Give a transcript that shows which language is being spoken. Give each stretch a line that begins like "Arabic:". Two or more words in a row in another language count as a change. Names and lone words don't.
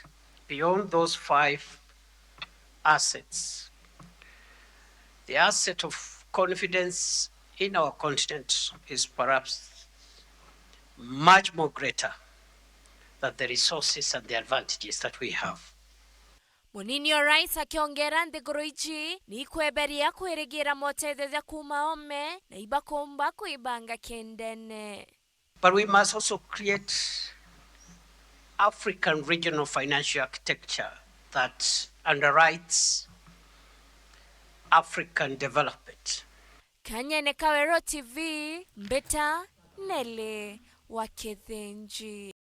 English: Beyond those 5 assets, the asset of confidence in our continent is perhaps much more greater than the resources and the advantages that we have.
Meru: Munini wa RAIS akiongera nthiguru ichi ni kweberia kwirigira motethethia kuma ome na ibakomba kuibanga kendene.
English: But we must also create African regional financial architecture that underwrites African development.
Meru: Kanyene Kawero TV, Mbeta Nele wa Kithenji.